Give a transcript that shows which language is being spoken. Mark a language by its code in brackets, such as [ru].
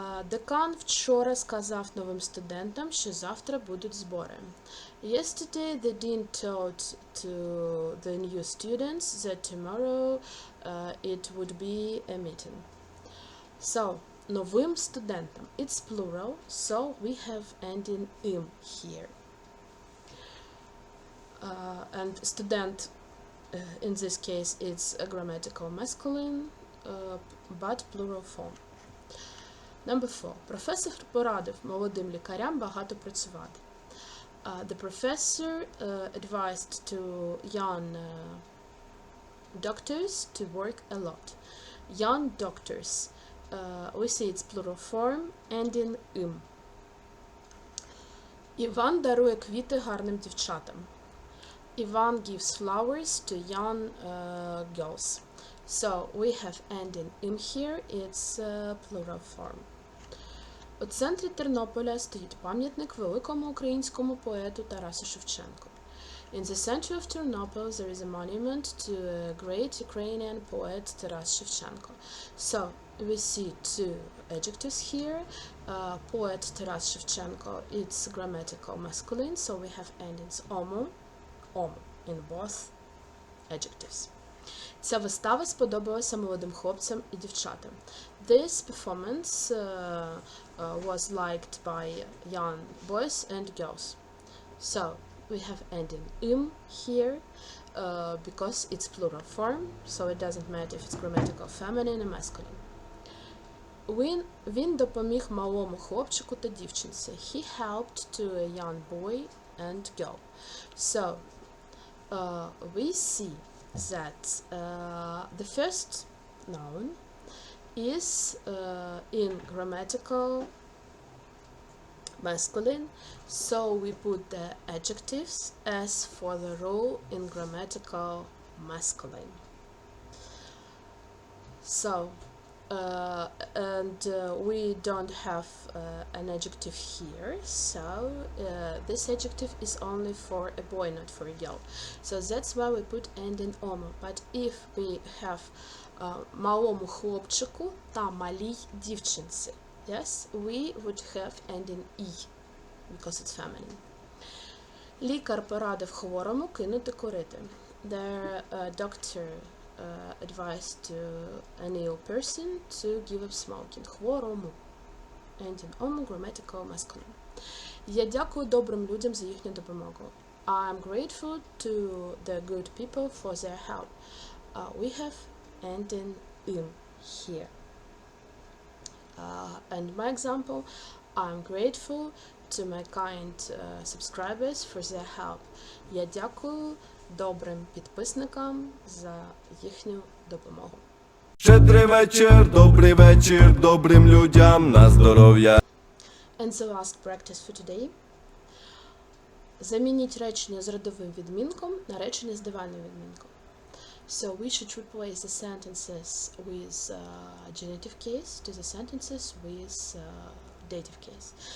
[uk] Декан вчора сказав новим студентам, що завтра будуть збори. [en] Yesterday the dean told to the new students that tomorrow it would be a meeting. [uk] So, новим студентам. [en] It's plural, so we have ending im here. And student, in this case, it's a grammatical masculine, but plural form. Number 4. [uk] Професор порадив молодим лікарям багато працювати. [en] The professor advised to young doctors to work a lot. Young doctors. We see it's plural form, ending im. [uk] Іван дарує квіти гарним дівчатам. [en] Іван gives flowers to young girls. So, we have ending im here, it's plural form. [uk] У центрі Тернополя стоїть пам'ятник великому українському поету Тарасу Шевченку. [en] In the center of Ternopil there is a monument to a great Ukrainian poet Taras Shevchenko. So, we see two adjectives here. Poet Taras Shevchenko, it's grammatical masculine, so we have endings omo in both adjectives. [uk] Ця вистава сподобалася молодим хлопцям і дівчатам. [en] This performance was liked by young boys and girls. So, we have ending im here because it's plural form, so it doesn't matter if it's grammatical feminine or masculine. [uk] Він допоміг малому хлопчику та дівчинці. [en] He helped to a young boy and girl. So, we see that the first noun is in grammatical masculine, so we put the adjectives as for the rule in grammatical masculine. So, we don't have an adjective here, so this adjective is only for a boy, not for a girl. So that's why we put ending omo. But if we have [uk] малому хлопчику та малій дівчинці, [en] yes, we would have ending e, because it's feminine. [uk] Лікар порадив хворому кинути курити. [en] The doctor advised an ill person to give up smoking. [uk] Хворому. [en] Ending omo, grammatical masculine. [uk] Я дякую добрим людям за їхню допомогу. [en] I'm grateful to the good people for their help. We have ending in here. And my example, I'm grateful to my kind subscribers for their help. [uk] Я дякую добрим підписникам за їхню допомогу. Щедрий вечір добрим людям на здоров'я. [en] And the last practice for today. [uk] Замініть речення з родовим відмінком на речення з давальним відмінком. [en] So we should replace the sentences with genitive case to the sentences with dative case.